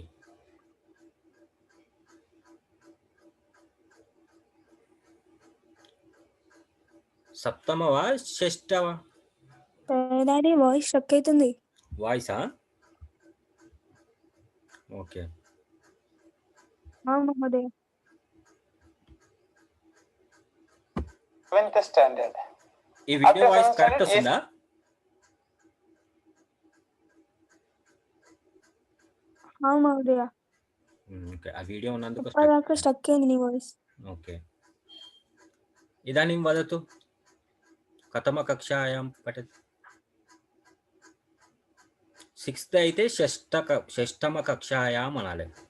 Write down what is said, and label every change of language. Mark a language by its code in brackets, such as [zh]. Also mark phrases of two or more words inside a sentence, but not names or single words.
[sa] सप्तम वा षष्ठ वा? वाइस शक्यते। [en] voice? okay. [sa] हाँ महोदय। [en] 7th standard. [te] ఈ [en] video voice correct [te] వస్తుందా? [sa] हाँ महोदय। [te] ఓకే, ఆ వీడియో ఉన్నందుకు స్టక్ అయింది నీ వాయిస్. [sa] ఓకే. इदानीं वदतु, कथम कक्षायां पठति? [te] 6th అయితే [sa] షష్టమ కక్షాయాం [te] అనాలి.